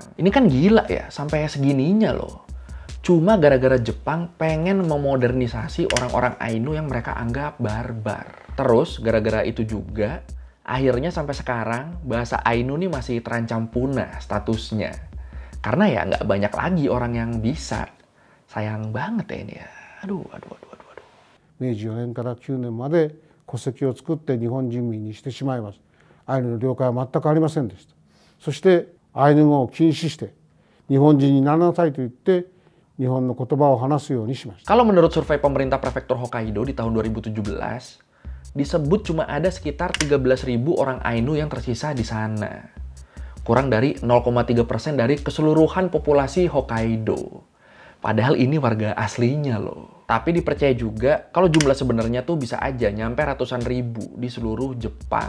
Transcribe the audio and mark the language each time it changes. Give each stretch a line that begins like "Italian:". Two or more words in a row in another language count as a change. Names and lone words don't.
Indonesian: Ini kan gila ya, sampai segininya loh. Cuma gara-gara Jepang pengen memodernisasi orang-orang Ainu yang mereka anggap barbar. Terus, gara-gara itu juga, akhirnya sampai sekarang, bahasa Ainu nih masih terancam punah statusnya. Karena ya nggak banyak lagi orang yang bisa. Sayang banget ya ini ya. Aduh.
Japanese: 明治4年から9年まで戸籍を作って日本人民にしてしまいます。アイヌの了解は全くありませんでした。そしてアイヌ語を禁止して日本人にならなさいと言って日本の言葉を話すようにしました。
Indonesian: Kalau menurut survei pemerintah prefektur Hokkaido di tahun 2017, disebut cuma ada sekitar 13.000 orang Ainu yang tersisa di sana. Kurang dari 0,3% dari keseluruhan populasi Hokkaido. Padahal ini warga aslinya loh. Tapi dipercaya juga kalau jumlah sebenarnya tuh bisa aja nyampe ratusan ribu di seluruh Jepang.